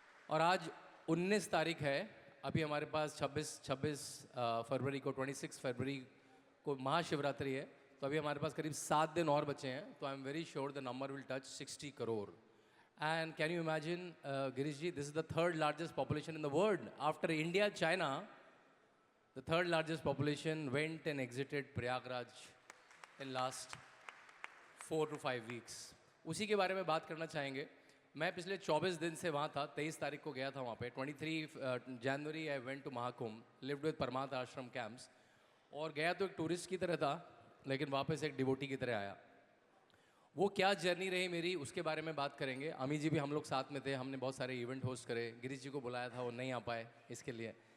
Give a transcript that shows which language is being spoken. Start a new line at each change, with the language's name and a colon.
Hindi: और आज 19 तारीख है. अभी हमारे पास 26 फरवरी को 26 फरवरी को महाशिवरात्रि है. तो अभी हमारे पास करीब 7 दिन और बचे हैं. तो
English: I am very sure the number will touch
Hindi: 60 crore.
English: And can you imagine, Girish ji, this is the third largest population in the world. After India, China, the third largest population went and exited Prayagraj in last 4 to 5 weeks.
Hindi: उसी के बारे में बात करना चाहेंगे. मैं पिछले 24 दिन से वहाँ था. 23 तारीख को गया था वहाँ पे.
English: 23 January I went to Mahakumbh, lived with Paramath Ashram camps.
Hindi: और गया तो एक टूरिस्ट की तरह था, लेकिन वापस एक डिवोटी की तरह आया. वो क्या जर्नी रही मेरी, उसके बारे में बात करेंगे. अमी जी भी हम लोग साथ में थे. हमने बहुत सारे इवेंट होस्ट करे. गिरीश जी को बुलाया था, वो नहीं आ पाए इसके लिए.